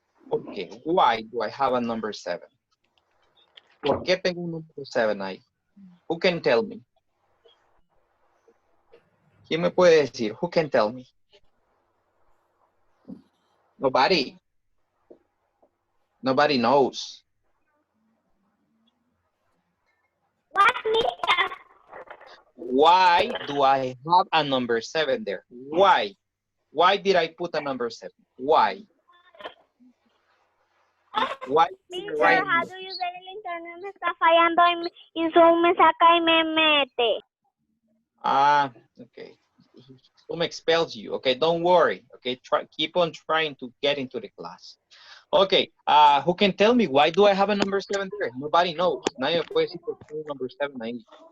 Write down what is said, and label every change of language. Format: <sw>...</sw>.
<en>Okay, why do I have a number 7?</en> <es>¿Por qué tengo un número 7 ahí?</es> <en>Who can tell me?</en> <es>¿Quién me puede decir?</es> <en>Who can tell me? Nobody. Nobody knows. What, Mister? Why do I have a number 7 there? Why? Why did I put a number 7? Why? Why? Mister, Right. how do you say</en> <es>el internet me está fallando y Zoom me saca y me mete?</es> <en>Ah, okay. Zoom expels you. Okay, don't worry. Okay, keep on trying to get into the class. Okay, who can tell me why do I have a number 7 there? Nobody knows.</en> <es>Nadie me puede decir por qué tengo un number 7 ahí.</es>